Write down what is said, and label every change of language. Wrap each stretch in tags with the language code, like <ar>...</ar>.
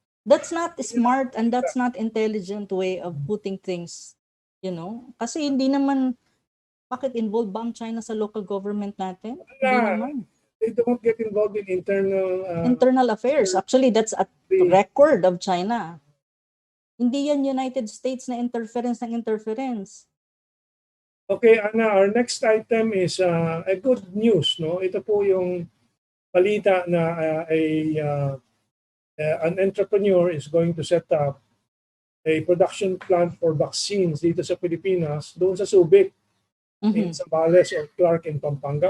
<en>That's not smart and that's not intelligent way of putting things, you know?</en> <tl>Kasi hindi naman, bakit involved ba ang China sa local government natin? Hindi naman.</tl> <en>They don't get involved in internal affairs. Actually, that's a record of China.</en> <tl>Hindi yan United States na interference ng interference.</tl> <en>Okay, Ana, our next item is a good news, no?</en> <tl>Ito po yung balita na</tl> <en>an entrepreneur is going to set up a production plant for vaccines</en> <tl>dito sa Pilipinas, doon sa Subic,</tl> <en>in Zambales or Clark in Pampanga.</en>